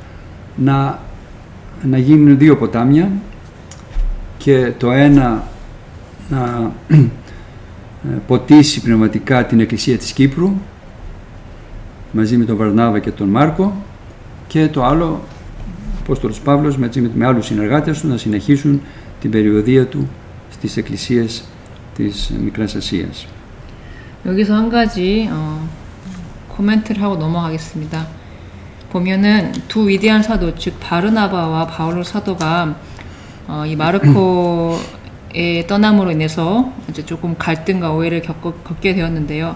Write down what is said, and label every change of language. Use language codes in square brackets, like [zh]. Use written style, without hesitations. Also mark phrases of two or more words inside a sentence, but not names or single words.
[el] να γίνουν δύο ποτάμια και το ένα να ποτίσει πνευματικά την Εκκλησία της Κύπρου μαζί με τον Βαρνάβα και τον Μάρκο, και το άλλο ο Απόστολος Παύλος μαζί με άλλους συνεργάτες του να συνεχίσουν την περιοδεία του στις εκκλησίες της Μικράς Ασίας. [ko] 여기서 한 가지 코멘트를 하고 넘어가겠습니다. 보면은 두 위대한 사도, 즉 바르나바와 바울로 사도가 이 마르코의 떠남으로 인해서 이제 조금 갈등과 오해를 겪게 되었는데요.